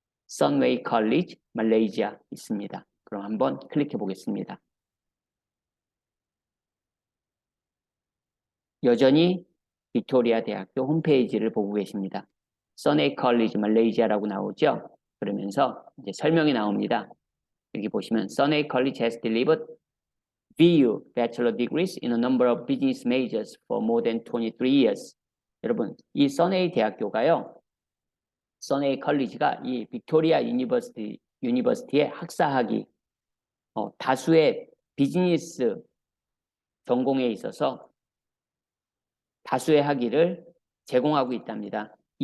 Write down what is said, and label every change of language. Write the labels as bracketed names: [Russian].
[Korean] Sunway College 말레이시아 있습니다. 그럼 한번 클릭해 보겠습니다. 여전히 빅토리아 대학교 홈페이지를 보고 계십니다. Sunway College 말레이시아라고 나오죠? 그러면서 이제 설명이 나옵니다. [English] 여기 보시면 Sunway College has delivered VU Bachelor Degrees in a number of business majors for more than 23 years. [Korean] 여러분, 이 Sunway 대학교가요. Sunway 컬리지가 이 빅토리아 유니버시티의 학사학위 다수의 비즈니스 전공에 있어서 다수의 학위를 제공하고 있답니다.